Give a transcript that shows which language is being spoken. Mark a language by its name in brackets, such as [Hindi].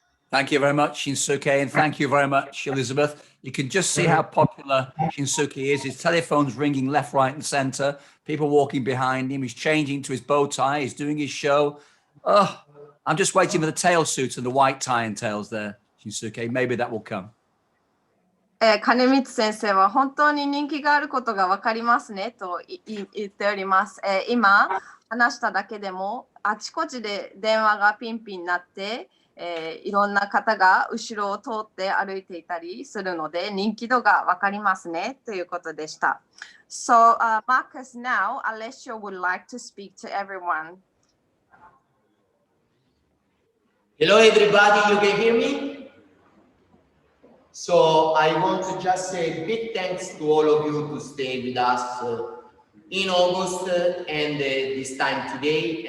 [English] Thank you very much, Shinsuke, and thank you very much, Elizabeth. You can just see how popular Shinsuke is. His telephone's ringing left, right, and center. People walking behind him. He's changing to his bow tie. He's doing his show. Oh, I'm just waiting for the tail suits and the white tie and tails there, Shinsuke. Maybe that will come. [Japanese] 金光先生は本当に人気があることが分かりますねと言っております。今話しただけでもあちこちで電話がピンピンになって、いろんな方が後ろを通って歩いていたりするので人気度が分かりますねということでした。 [English] So, Marcus, now Alessio would like to speak to everyone. Hello everybody, you can hear me? So I want to just say a big thanks to all of you to stay with us in August and this time today.